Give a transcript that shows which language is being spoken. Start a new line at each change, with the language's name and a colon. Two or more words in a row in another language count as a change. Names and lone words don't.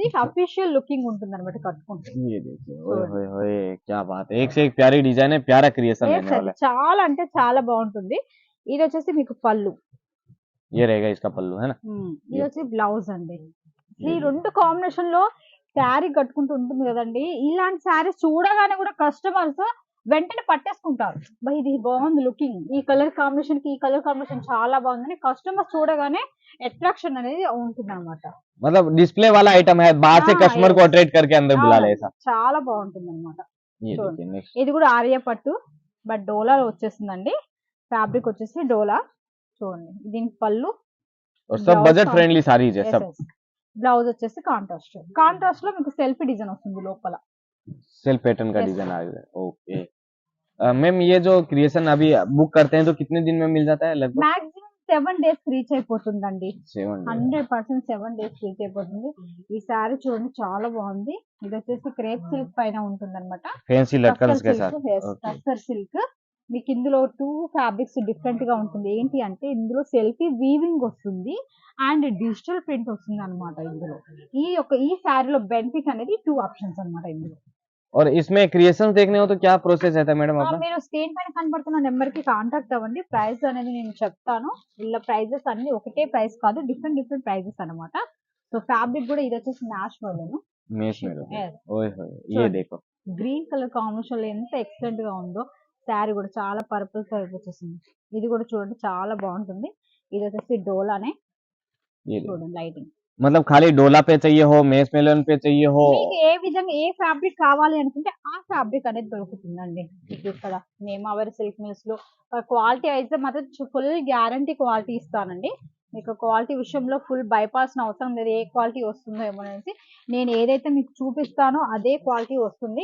English: official looking
Telugu: ఉంటుంది అనమాట కట్టుకుంటే.
Hindi: ये देखिए ओए होए होए क्या बात है, एक से एक प्यारी डिजाइन है, प्यारा क्रिएशन रहने वाला है।
Telugu: చాలా అంటే చాలా బాగుంటుంది. ఇది వచ్చేసి మీకు పళ్ళు,
Hindi: ये रहेगा इसका पल्लू है ना।
Telugu: ఇది వచ్చి బ్లౌజ్ అండి. ఈ రెండు కాంబినేషన్ లో శారీ కట్టుకుంటూ ఉంటుంది కదండి. ఇలాంటి శారీ చూడగానే కూడా కస్టమర్స్ వెంటనే పట్టేసుకుంటారు. ఇది బాగుంది లుకింగ్, ఈ
English: colour combination
Telugu: కి ఈ
English: colour combination
Telugu: చాలా బాగుందని కస్టమర్స్ చూడగానే అట్రాక్షన్ అనేది ఉంటుంది అనమాట.
Hindi: मतलब डिस्प्ले वाला आइटम है, बाहर से कस्टमर को अट्रैक्ट करके अंदर बुला ले ऐसा।
Telugu: చాలా బాగుంటుంది అనమాట.
Hindi: ये देखिए नेक्स्ट
Telugu: ఇది కూడా ఆర్య పట్టు, బట్ డోలాలో వచ్చేసిందండి. ఫ్యాబ్రిక్ వచ్చేసి డోలా. చూడండి, దీనికి పళ్ళు
Hindi: और सब
English: budget friendly sarees
Hindi: है सब।
Telugu: బ్లౌజ్ వచ్చేసి కాంట్రాస్ట్ లో మీకు
English: selfie design
Telugu: వస్తుంది లోపల.
English: self pattern
Hindi: का डिजाइन आ गया।
English: okay ma'am
Hindi: ये जो क्रिएशन अभी बुक करते हैं तो कितने दिन में मिल जाता है लगभग?
English: maximum 7 days reach
Telugu: అయిపోతుందండి.
English: 7 days
Telugu: 100% 7
English: days reach
Telugu: అయిపోతుంది. ఈ శారీ చూడండి చాలా బాగుంది. ఇది వచ్చేసి
English: crepe silk
Telugu: పైన ఉంటుందన్నమాట.
Hindi: फैंसी लटकन्स के साथ
English: tussar silk.
Telugu: మీకు ఇందులో 2
English: fabrics different
Telugu: గా ఉంటుంది. ఏంటి అంటే ఇందులో
English: selfie weaving
Telugu: వస్తుంది
English: and digital print
Telugu: వస్తుంది అనమాట. ఇందులో ఈ శారీలో బెనిఫిట్ అనేది 2 ఆప్షన్స్ అనమాట ఇందులో.
Hindi: और इसमें क्रिएशन देखने हो तो क्या प्रोसेस रहता है मैडम आपका?
Telugu: మీరు స్క్రీన్ పైన కనబడుతున్న నెంబర్ కి కాంటాక్ట్ అవ్వండి. ప్రైస్ అనేది నేను చెప్తాను. వీళ్ళ ప్రైజెస్ అన్ని ఒకటే ప్రైస్ కాదు,
English: different prices
Telugu: అన్నమాట.
English: so fabric
Telugu: కూడా ఇది వచ్చేసి
English: mesh model.
Hindi: मेश में ओए होए ये देखो
English: green colour combination
Telugu: లో ఎంత ఎక్సలెంట్ గా ఉందో. శారీ కూడా చాలా
English: purple colour
Telugu: వచ్చేసింది. ఇది కూడా చూడండి చాలా బాగుంటుంది. ఇది వచ్చేసి డోలానే.
Hindi: ये
Telugu: చూడండి లైటింగ్.
Hindi: मतलब खाली डोला पे चाहिए हो, मेस मेलन पे चाहिए हो,
Telugu: మీకు ఏ విధంగా ఏ ఫ్యాబ్రిక్ కావాలి అనుకుంటే ఆ ఫ్యాబ్రిక్ అనేది దొరుకుతుందండి. మీకు ఇక్కడ నేమావరి సిల్క్ మిల్స్ లో క్వాలిటీ అయితే మాత్రం
English: full guarantee quality
Telugu: ఇస్తానండి. మీకు క్వాలిటీ విషయంలో
English: full bypass
Telugu: అవసరం లేదు. ఏ క్వాలిటీ వస్తుందో ఏమో అనేసి నేను ఏదైతే మీకు చూపిస్తానో అదే క్వాలిటీ వస్తుంది.